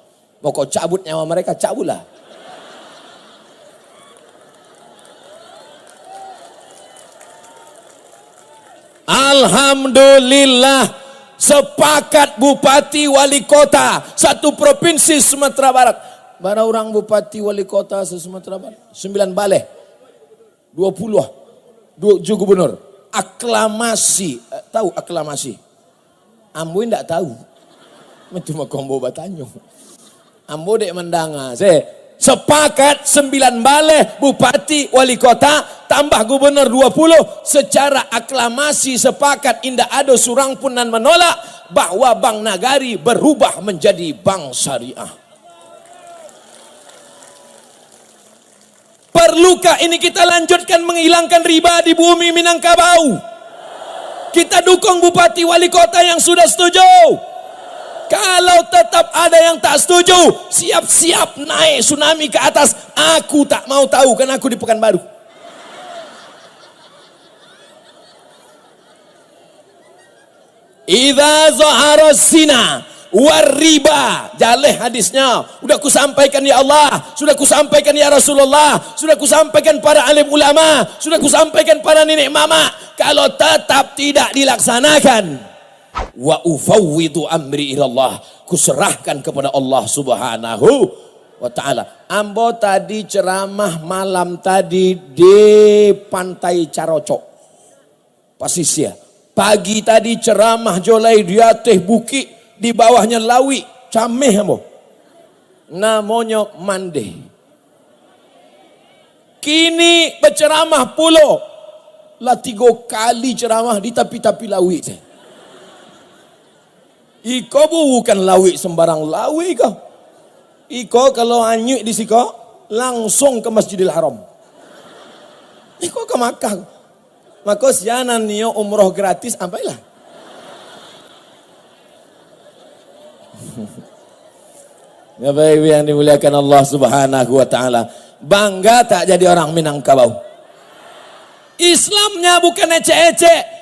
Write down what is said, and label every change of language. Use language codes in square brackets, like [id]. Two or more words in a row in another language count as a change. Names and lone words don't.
[id] Mau kau cabut nyawa mereka, cabutlah. Alhamdulillah, sepakat bupati wali kota satu provinsi Sumatera Barat. Mana orang bupati wali kota Sumatera Barat? 9 baleh, 20 gubernur. Aklamasi, tahu aklamasi? [min] Ambo tidak tahu. Cuma kombo batanyo. Ambo dek mendanga. [id] Sepakat 9 baleh, bupati, wali kota, tambah gubernur 20. Secara aklamasi sepakat, indah ada surang pun nan menolak bahwa Bank Nagari berubah menjadi bank syariah. Perlukah ini kita lanjutkan menghilangkan riba di bumi Minangkabau? Kita dukung bupati wali kota yang sudah setuju. Kalau tetap ada yang tak setuju, siap-siap naik tsunami ke atas. Aku tak mau tahu, kan aku di Pekanbaru. [ar] إذا ظهر الزنا والربا, [min] jaleh hadisnya. [id] Sudah kusampaikan ya Allah, sudah kusampaikan ya Rasulullah, sudah kusampaikan para alim ulama, sudah kusampaikan para nenek mama. Kalau tetap tidak dilaksanakan, [ar] وأفوض أمري إلى الله, [id] kuserahkan kepada Allah [ar] سبحانه وتعالى. [id] Ambo tadi ceramah malam tadi di Pantai Carocok, Pasisia. [min] Pagi tadi ceramah jolai di atas bukit, di bawahnya lawi, cameh ambo. [id] Namanya Mande. [min] Kini berceramah pulau, lah 3 kali ceramah di tapi-tapi lawi. Iko bukan lawi sembarang lawi kau. Iko kalau anyuk di siko langsung ke Masjidil Haram. Iko ke Makkah. Maka sianan nio umroh gratis ampailah. [id] Ya baik yang dimuliakan Allah [ar] سبحانه وتعالى. [id] Bangga tak jadi orang Minangkabau. Islamnya bukan ecek-ecek.